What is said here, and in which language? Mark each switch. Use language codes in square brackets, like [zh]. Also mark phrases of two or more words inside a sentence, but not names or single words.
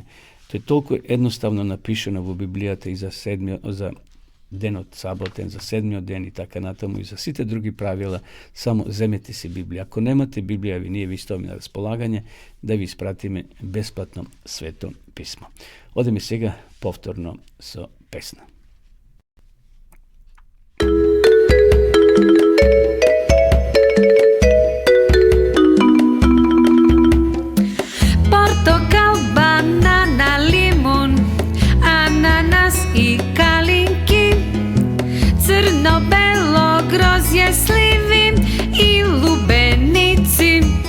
[mk] Тоа е толку едноставно напишено во Библијата и за денот саботен, за 7-миот ден и така натаму, и за сите други правила. Само земете си Библија. Ако немате Библија, ние ви ставаме на располагање да ви испратиме бесплатно Свето писмо. Одеме сега повторно со песна. Портокал, банана, лимун, ананас и калинки, црно-бело грозје, сливи и лубеници,